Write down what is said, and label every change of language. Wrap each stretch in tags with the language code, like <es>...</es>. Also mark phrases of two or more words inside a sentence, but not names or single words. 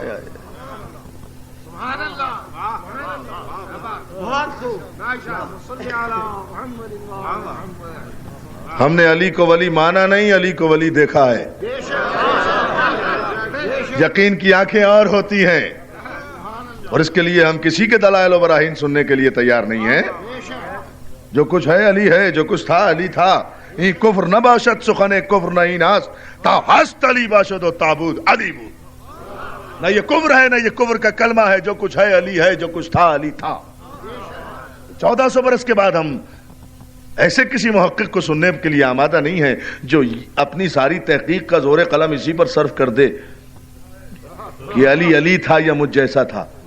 <ur>ہم نے علی کو ولی مانا نہیں، علی کو ولی دیکھا ہے۔ یقین کی آنکھیں اور ہوتی ہیں، اور اس کے لیے ہم کسی کے دلائل و براہین سننے کے لیے تیار نہیں ہیں۔ جو کچھ ہے علی ہے، جو کچھ تھا علی تھا۔</ur> <fa>این کفر نہ باشد سخن کفر نہ این ہست، تا ہست علی باشد و تابود علی بود۔</fa> <ur>نہ یہ کفر ہے نہ یہ کفر کا کلمہ ہے، جو کچھ ہے علی ہے، جو کچھ تھا علی تھا۔ 1400 برس کے بعد ہم ایسے کسی محقق کو سننے کے لیے آمادہ نہیں ہے جو اپنی ساری تحقیق کا زور قلم اسی پر صرف کر دے کہ علی علی تھا یا مجھ جیسا تھا۔</ur>